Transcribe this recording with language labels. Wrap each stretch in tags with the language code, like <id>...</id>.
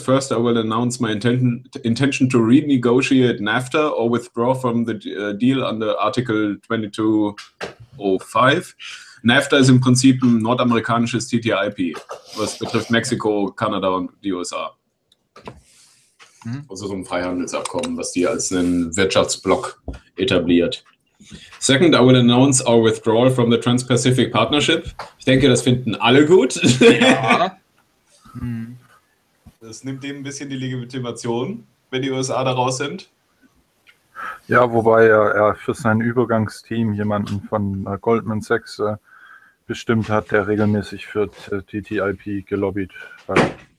<en>First, I will announce my intention to renegotiate NAFTA or withdraw from the deal under Article 2205.</en> <de>NAFTA ist im Prinzip ein nordamerikanisches TTIP, was betrifft Mexiko, Kanada und die USA. Also so ein Freihandelsabkommen, was die als einen Wirtschaftsblock etabliert.</de> <en>Second, I will announce our withdrawal from the Trans-Pacific Partnership.</en> <de>Ich denke, das finden alle gut. Ja. Das nimmt dem ein bisschen die Legitimation, wenn die USA da raus sind. Ja, wobei er für sein Übergangsteam jemanden von Goldman Sachs bestimmt hat, der regelmäßig für TTIP gelobbyt hat.</de>